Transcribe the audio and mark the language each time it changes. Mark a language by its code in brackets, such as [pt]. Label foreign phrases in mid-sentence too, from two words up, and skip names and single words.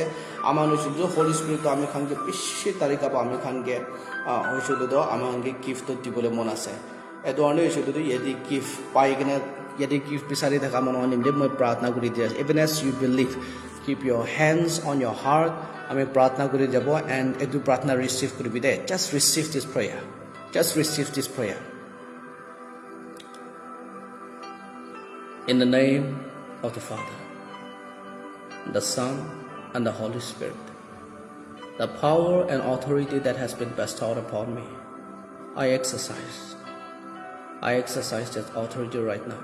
[nag] Amanu shuludo Holy Spirit to ami khange bishi tarika pa ami khange shuludo amange gift to dibole mon ase. Edo ane shuludo yedi gift paigena yedi gift bisari thaka mon onimde moi pratna kuri dia. [en] Even as you believe, keep your hands on your heart. [nag] Ami pratna kuri jabo and edu pratna receive kuri bide. [en] Just receive this prayer. Just receive this prayer. In the name of the Father, the Son, and the Holy Spirit, the power and authority that has been bestowed upon me, I exercise that authority right now.